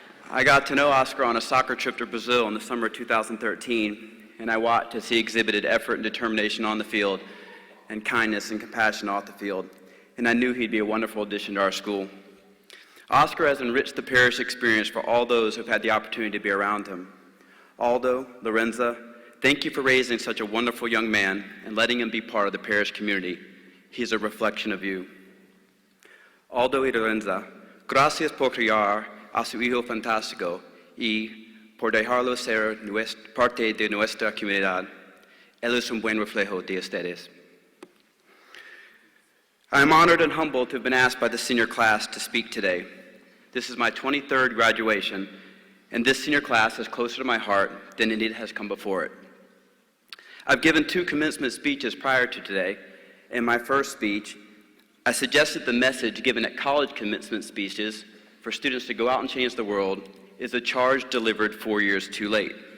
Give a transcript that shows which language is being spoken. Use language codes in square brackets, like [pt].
[en] I got to know Oscar on a soccer trip to Brazil in the summer of 2013, and I watched as he exhibited effort and determination on the field and kindness and compassion off the field, and I knew he'd be a wonderful addition to our school. Oscar has enriched the parish experience for all those who've had the opportunity to be around him. Aldo, Lorenza, thank you for raising such a wonderful young man and letting him be part of the parish community. He's a reflection of you. [es] Aldo y Lorenza, gracias por criar a su hijo fantástico y por dejarlo ser parte de nuestra comunidad. Él es un buen reflejo de ustedes. [en] I am honored and humbled to have been asked by the senior class to speak today. This is my 23rd graduation, and this senior class is closer to my heart than it has come before it. I've given 2 commencement speeches prior to today. In my first speech, I suggested the message given at college commencement speeches for students to go out and change the world is a charge delivered 4 years too late.